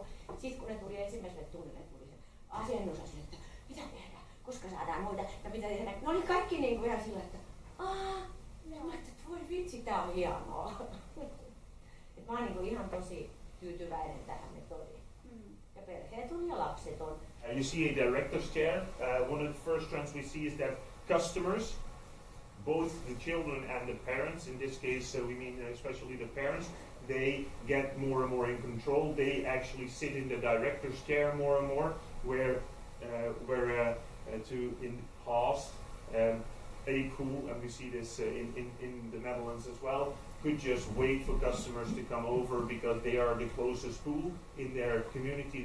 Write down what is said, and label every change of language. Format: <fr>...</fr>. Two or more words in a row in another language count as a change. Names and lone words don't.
<fi>Sitten kun ne tuli ensimmäiselle tunnille, tuli se asennusasia, että mitä tehdään, koska saadaan muita ja mitä tehdään. Ne oli kaikki niin kuin ihan sillä, että voi vitsi, tää on hienoa. Et mä oon niin kuin ihan tosi tyytyväinen tähän metodiin. Ja perheet on ja lapset on.</fi> <en>You see a director's chair. One of the first trends we see is that customers, both the children and the parents, in this case we mean especially the parents, they get more and more in control. They actually sit in the director's chair more and more, where in the past a pool, and we see this in the Netherlands as well, could just wait for customers to come over because they are the closest pool in their community.</en>